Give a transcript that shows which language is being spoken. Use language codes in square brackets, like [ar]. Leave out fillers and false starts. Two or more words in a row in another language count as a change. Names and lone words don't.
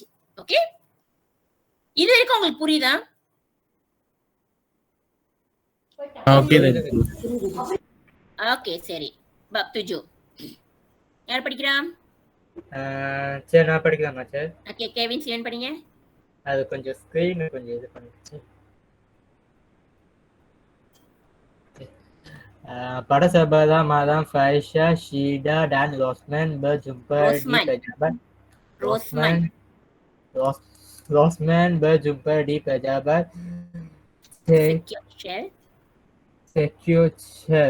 [ta] ஓகே, இது வரைக்கும் உங்களுக்கு புரியுதா? ஓகே சரி, துஜோ யார் படிக்கிறா? சரி நான் படிக்கலாமா சார்? ஓகே, கேவின் சிவன் படிங்க. அது கொஞ்சம் ஸ்கிரீன் கொஞ்சம் இது பண்ணிடுச்சு. [ms] pada sahabat Madam Faisha, Shida dan Rosman berjumpa di pejabat. Rosman berjumpa di pejabat sexual.